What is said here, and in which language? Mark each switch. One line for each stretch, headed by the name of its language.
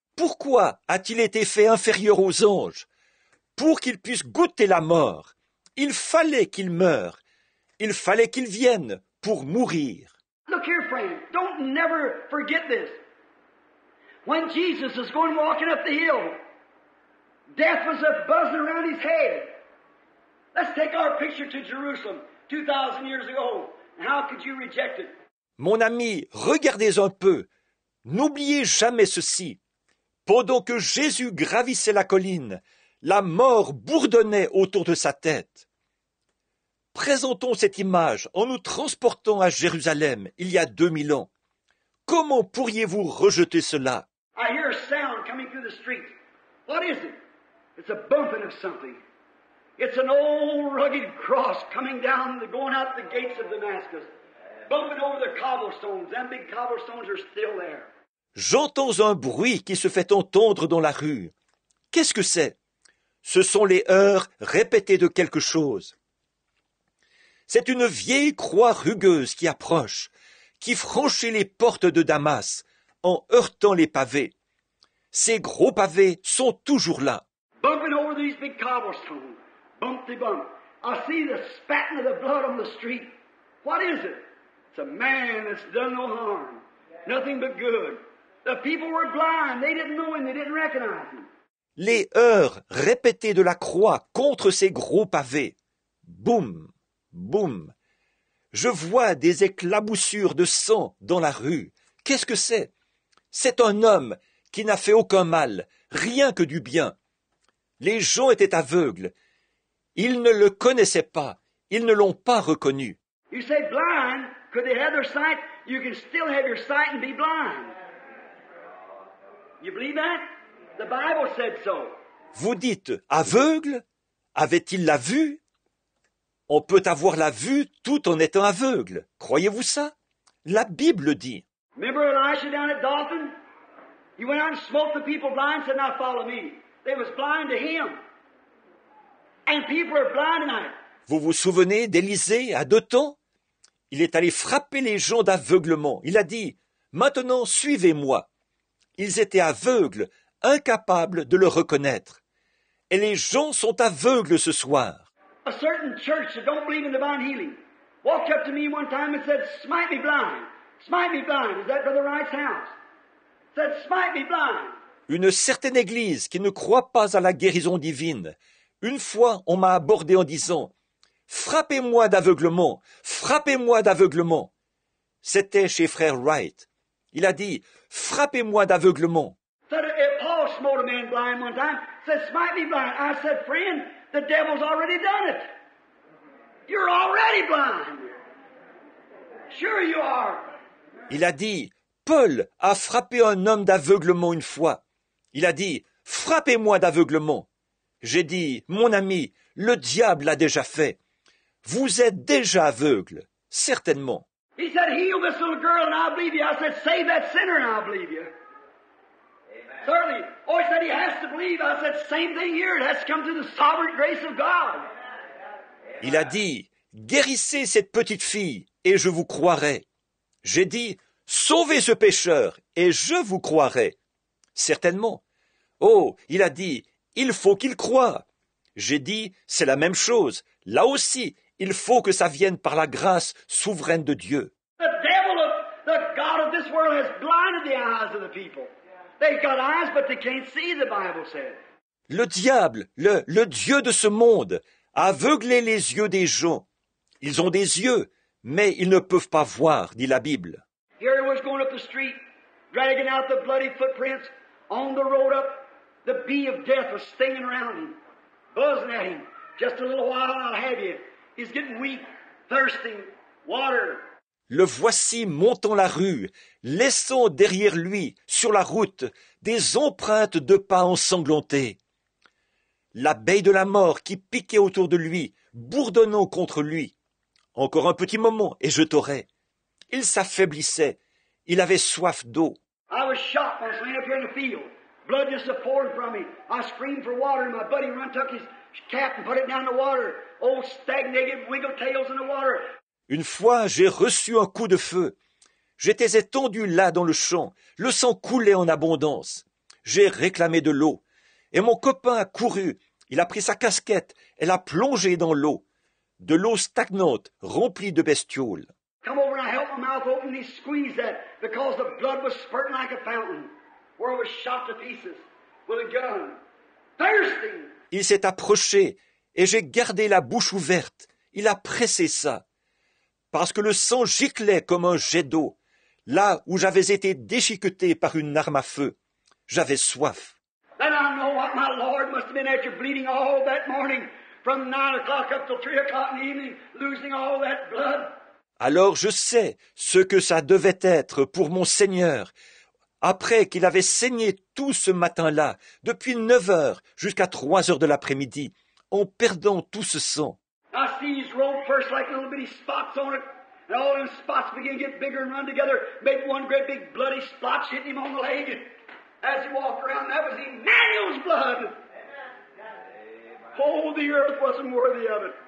French: Pourquoi a-t-il été fait inférieur aux anges? Pour qu'il puisse goûter la mort. Il fallait qu'il meure. Il fallait qu'il vienne pour mourir.
English: Look here, friend. Don't never forget this. When Jesus was going walking up the hill, death was a buzzing around his head. Let's take our picture to Jerusalem 2,000 years ago. And how could you reject it?
French: Mon ami, regardez un peu. N'oubliez jamais ceci. Pendant que Jésus gravissait la colline, la mort bourdonnait autour de sa tête. Présentons cette image en nous transportant à Jérusalem il y a 2000 ans. Comment pourriez-vous rejeter cela?
English: I hear a sound coming through the streets. What is it? It's a bumping of something. It's an old rugged cross coming down, going out the gates of Damascus, bumping over the cobblestones. Them big cobblestones are still there.
French: J'entends un bruit qui se fait entendre dans la rue. Qu'est-ce que c'est? Ce sont les heurts répétés de quelque chose. C'est une vieille croix rugueuse qui approche, qui franchit les portes de Damas en heurtant les pavés. Ces gros pavés sont toujours là.
English: Bumping over these big cobblestones. Bump they bump. I see the spatting of the blood on the street. What is it? It's a man that's done no harm. Nothing but good. The people were blind. They didn't know him. They didn't recognize him.
French: Les heurts répétés de la croix contre ces gros pavés. Boum, boum. Je vois des éclaboussures de sang dans la rue. Qu'est-ce que c'est? C'est un homme qui n'a fait aucun mal, rien que du bien. Les gens étaient aveugles. Ils ne le connaissaient pas. Ils ne l'ont pas reconnu.
English: You say blind. Could they have their sight? You can still have your sight and be blind. You believe that? The Bible said so.
French: Vous dites aveugle? Avait-il la vue? On peut avoir la vue tout en étant aveugle. Croyez-vous ça? La Bible dit.
English: Remember Elisha down at Dothan? He went out and smote the people blind and said, now follow me. They was blind to him. And people are blind tonight.
French: Vous vous souvenez d'Élisée à Dothan? Il est allé frapper les gens d'aveuglement. Il a dit, maintenant suivez-moi. Ils étaient aveugles, incapables de le reconnaître. Et les gens sont aveugles ce soir.
English: A certain church that don't believe in divine healing walked up to me one time and said, smite me blind. Smite me blind. Is that Brother Wright's house? Said, smite me blind.
French: Une certaine église qui ne croit pas à la guérison divine. Une fois, on m'a abordé en disant, frappez-moi d'aveuglement, frappez-moi d'aveuglement. C'était chez frère Wright. Il a dit, frappez-moi d'aveuglement.
English: Said, Paul smote a man blind one time, said, smite me blind. I said, friend, the devil's already done it. You're already blind. Sure you are.
French: Il a dit, Paul a frappé un homme d'aveuglement une fois. Il a dit, frappez-moi d'aveuglement. J'ai dit, mon ami, le diable l'a déjà fait. Vous êtes déjà aveugle, certainement.
English: He said, heal this little girl and I'll believe you. I said, save that sinner and I'll believe you. Amen. Certainly. Oh, he said he has to believe. I said, same thing here. It has to come through the sovereign grace of God.
French: Il a dit, guérissez cette petite fille et je vous croirai. J'ai dit, sauvez ce pécheur et je vous croirai. Certainement. Oh, il a dit, il faut qu'il croie. J'ai dit, c'est la même chose. Là aussi, il faut que ça vienne par la grâce souveraine de Dieu.
English: The devil of the God of this world has blinded the eyes of the people. They've got eyes, but they can't see, the Bible said.
French: Le diable, le Dieu de ce monde, a aveuglé les yeux des gens. Ils ont des yeux, mais ils ne peuvent pas voir, dit la Bible.
English: Here he was going up the street, dragging out the bloody footprints. On the road up, the bee of death was stinging around him, buzzing at him. Just a little while, I'll have you. He's getting weak, thirsting, water.
French: Le voici montant la rue, laissant derrière lui, sur la route, des empreintes de pas ensanglantés. L'abeille de la mort qui piquait autour de lui, bourdonnant contre lui. Encore un petit moment, et je t'aurai. Il s'affaiblissait. Il avait soif d'eau.
English: I was shot once laying up here in the field. Blood just pouring from me. I screamed for water, and my buddy run took his cap and put it down the water. Old stagnated wiggle tails in the water.
French: Une fois, j'ai reçu un coup de feu. J'étais étendu là dans le champ. Le sang coulait en abondance. J'ai réclamé de l'eau. Et mon copain a couru. Il a pris sa casquette et l'a plongée dans l'eau. De l'eau stagnante, remplie de bestioles.
English: Come over and I held my mouth open and he squeezed that because the blood was spurting like a fountain where it was shot to pieces with a gun. Thirsty!
French: Il s'est approché et j'ai gardé la bouche ouverte. Il a pressé ça. Parce que le sang giclait comme un jet d'eau, là où j'avais été déchiqueté par une arme à feu. J'avais soif.
English: Then I know what my Lord must have been after bleeding all that morning from 9 o'clock up till 3 o'clock in the evening, losing all that blood.
French: Alors je sais ce que ça devait être pour mon Seigneur, après qu'il avait saigné tout ce matin-là, depuis 9 heures jusqu'à 3 heures de l'après-midi, en perdant tout ce sang.
English: I see his robe first like little bitty spots on it, and all them spots begin to get bigger and run together, make one great big bloody splotch hitting him on the leg. And as he walked around, that was Emmanuel's blood. Oh, the earth wasn't worthy of it.